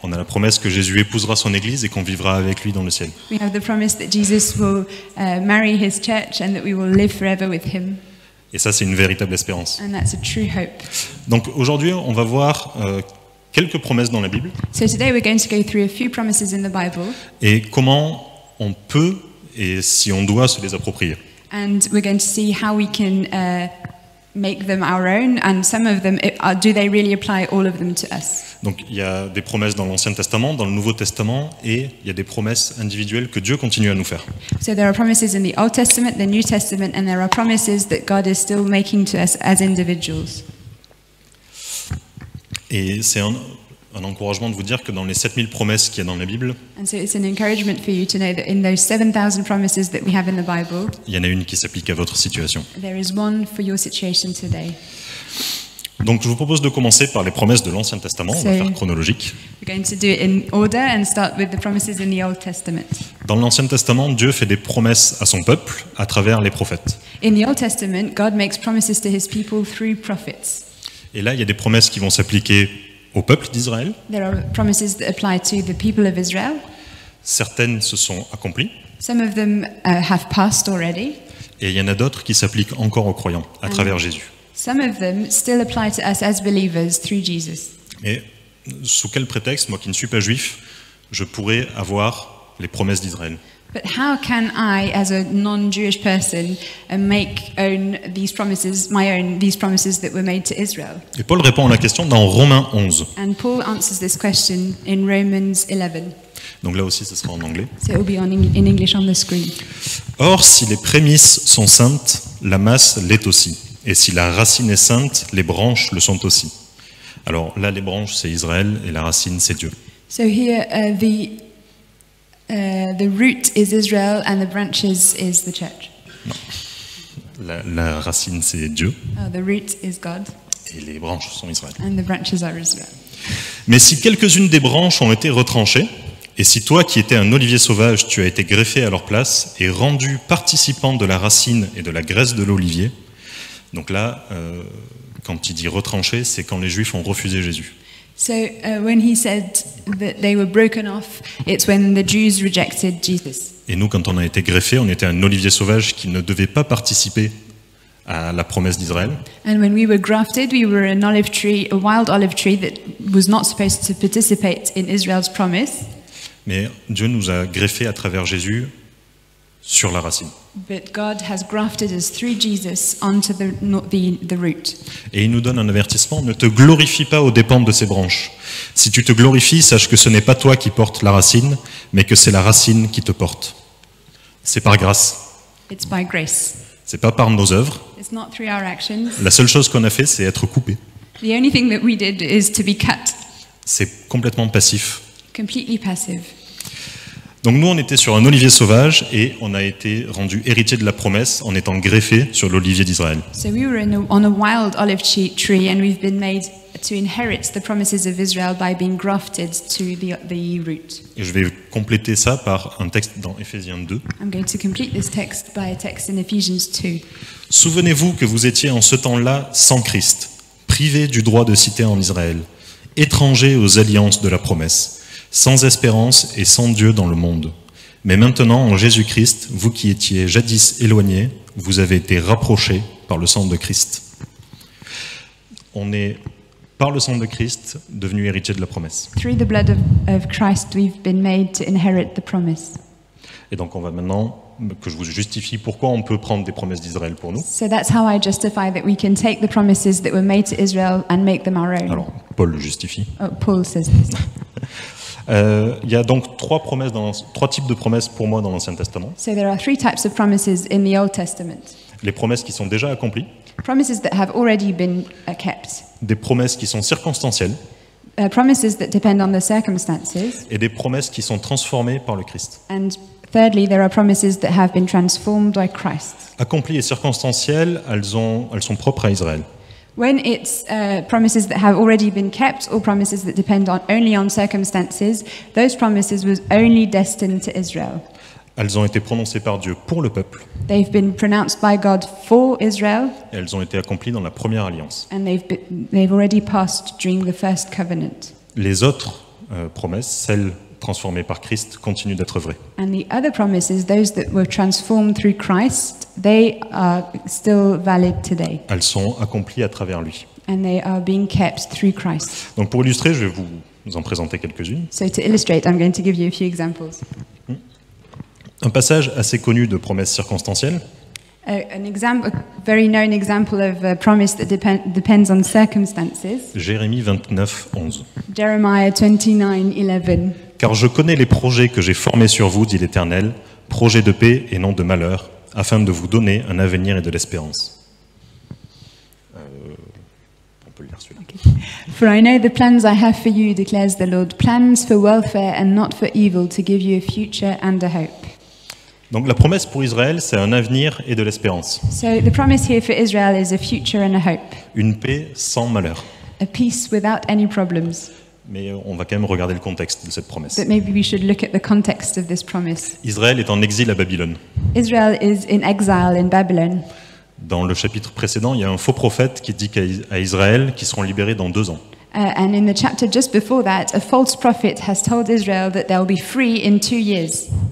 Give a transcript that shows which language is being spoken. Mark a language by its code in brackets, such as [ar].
[fr] On a la promesse que Jésus épousera son Église et qu'on vivra avec lui dans le ciel. [en] We have the promise that Jesus will marry his church and that we will live forever with him. [fr] Et ça, c'est une véritable espérance. [en] And that's a true hope. [fr] Donc aujourd'hui, on va voir quelques promesses dans la Bible [en] So today we're going to go through a few promises in the Bible, [fr] et comment on peut et si on doit se les approprier. [en] and we're going to see how we can make them our own, and some of them, do they really apply all of them to us? [fr] Donc il y a des promesses dans l'Ancien Testament, dans le Nouveau Testament, et il y a des promesses individuelles que Dieu continue à nous faire. [en] So there are promises in the Old Testament, the New Testament, and there are promises that God is still making to us as individuals. [fr] Et c'est un encouragement de vous dire que dans les 7000 promesses qu'il y a dans la Bible, [en] And so it's an encouragement for you to know that in those 7,000 promises that we have in the Bible, [fr] il y en a une qui s'applique à votre situation. [en] there is one for your situation today. [fr] Donc je vous propose de commencer par les promesses de l'Ancien Testament, on va faire chronologique. [en] We're going to do it in order and start with the promises in the Old Testament. [fr] Dans l'Ancien Testament, Dieu fait des promesses à son peuple à travers les prophètes. [en] In the Old Testament, God makes promises to his people through prophets. [fr] Et là, il y a des promesses qui vont s'appliquer au peuple d'Israël. [en] There are promises that apply to the people of Israel. [fr] Certaines se sont accomplies. [en] Some of them have passed already. [fr] Et il y en a d'autres qui s'appliquent encore aux croyants à travers Jésus. [en] Some of them still apply to us as believers through Jesus. [fr] Et sous quel prétexte, moi qui ne suis pas juif, je pourrais avoir les promesses d'Israël? [en] But how can I, as a non-Jewish person, make these promises that were made to Israel? [fr] Et Paul répond à la question dans Romains 11. [en] And Paul answers this question in Romans 11. [fr] Donc là aussi, ce sera en anglais. [en] So it will be in English on the screen. [fr] Or, si les prémices sont saintes, la masse l'est aussi. Et si la racine est sainte, les branches le sont aussi. Alors là, les branches, c'est Israël, et la racine, c'est Dieu. [en] So here, the root is Israel and the branches is the church. [fr] La racine, c'est Dieu, [en] The root is God [fr] et les branches sont Israël. [en] and the branches are Israel. [fr] Mais si quelques-unes des branches ont été retranchées, et si toi qui étais un olivier sauvage, tu as été greffé à leur place et rendu participant de la racine et de la graisse de l'olivier, donc là, quand il dit retranché, c'est quand les Juifs ont refusé Jésus. [en] So when he said that they were broken off, it's when the Jews rejected Jesus. [fr] Et nous, quand on a été greffé, on était un olivier sauvage qui ne devait pas participer à la promesse d'Israël. [en] And when we were grafted, we were an olive tree, a wild olive tree that was not supposed to participate in Israel's promise. [fr] Mais Dieu nous a greffés à travers Jésus sur la racine. [en] But God has grafted us through Jesus onto the root. [fr] Et il nous donne un avertissement, ne te glorifie pas aux dépens de ces branches. Si tu te glorifies, sache que ce n'est pas toi qui portes la racine, mais que c'est la racine qui te porte. C'est par grâce. [en] It's by grace. [fr] C'est pas par nos œuvres. [en] It's not through our actions. [fr] La seule chose qu'on a fait, c'est être coupé. [en] The only thing that we did is to be cut, [fr] C'est complètement passif. [en] completely passive. [fr] Donc nous, on était sur un olivier sauvage et on a été rendu héritier de la promesse en étant greffé sur l'olivier d'Israël. [en] So we were on a wild olive tree, and we've been made to inherit the promises of Israel by being grafted to the root. [fr] Et je vais compléter ça par un texte dans Éphésiens 2. [en] I'm going to complete this text by a text in Ephesians 2. [fr] Souvenez-vous que vous étiez en ce temps-là sans Christ, privés du droit de cité en Israël, étrangers aux alliances de la promesse, sans espérance et sans Dieu dans le monde. Mais maintenant, en Jésus-Christ, vous qui étiez jadis éloignés, vous avez été rapprochés par le sang de Christ. On est, par le sang de Christ, devenu héritier de la promesse. [en] Through the blood of Christ, we've been made to inherit the promise. [fr] Et donc on va maintenant, que je vous justifie pourquoi on peut prendre des promesses d'Israël pour nous. [en] So that's how I justify that we can take the promises that were made to Israel and make them our own. [fr] Alors, Paul le justifie. [en] Paul says this. [fr] Il y a donc trois types de promesses pour moi dans l'Ancien Testament. [en] So there are three types of promises in the Old Testament. [fr] Les promesses qui sont déjà accomplies, [en] Promises that have already been kept. [fr] des promesses qui sont circonstancielles [en] Promises that depend on the circumstances. [fr] et des promesses qui sont transformées par le Christ. [en] And thirdly, there are promises that have been transformed by Christ. [fr] Accomplies et circonstancielles, elles sont propres à Israël. [en] When it's promises that have already been kept or promises that depend only on circumstances, those promises was only destined to Israel. [fr] Elles ont été prononcées par Dieu pour le peuple [en] They've been pronounced by God for Israel, [fr] et elles ont été accomplies dans la première alliance. [en] and they've already passed during the first covenant. [fr] Les autres promesses, celles transformées par Christ, continuent d'être vraies. [en] And the other promises, those that were transformed through Christ, they are still valid today, [fr] Elles sont accomplies à travers lui. [en] and they are being kept through Christ. [fr] Donc pour illustrer, je vais vous en présenter quelques-unes. [en] So to illustrate, I'm going to give you a few examples. [fr] Un passage assez connu de promesses circonstancielles, [en] A very known example of a promise that depends on circumstances. [fr] Jérémie 29, 11. [en] Jeremiah 29:11. [fr] Car je connais les projets que j'ai formés sur vous, dit l'Éternel, projets de paix et non de malheur, afin de vous donner un avenir et de l'espérance. On peut le lire celui-là. [en] For I know the plans I have for you, declares the Lord, plans for welfare and not for evil, to give you a future and a hope. [fr] Donc la promesse pour Israël, c'est un avenir et de l'espérance. [en] So the promise here for Israel is a future and a hope, [fr] Une paix sans malheur. [en] a peace without any problems. [fr] Mais on va quand même regarder le contexte de cette promesse. [en] But maybe we should look at the context of this promise. [fr] Israël est en exil à Babylone. [en] Israel is in exile in Babylon. [fr] Dans le chapitre précédent, il y a un faux prophète qui dit à Israël qu'ils seront libérés dans 2 ans. [en] And in the chapter just before that, a false prophet has told Israel that they'll be free in 2 years.